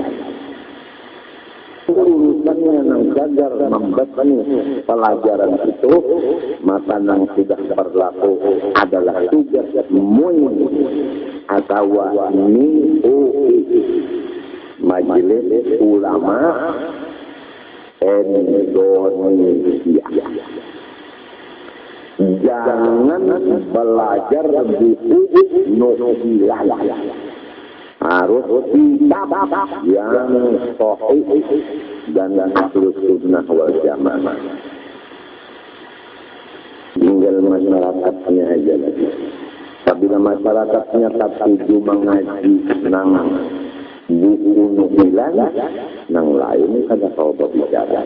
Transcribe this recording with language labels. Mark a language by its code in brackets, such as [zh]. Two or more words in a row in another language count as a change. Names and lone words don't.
[id] Urusannya yang sadar membaca pelajaran itu, maka yang sudah berlaku adalah tugas atau Majelis Ulama Indonesia. Jangan belajar buku nukilan. Harus kitab yang sahih dan ahlus sunnah wal jamaah. Tinggal masyarakatnya aja lagi. Apabila masyarakatnya tak setuju mengaji nang buku nukilan, [bjn] nang lain kada tahu [id] berbicara.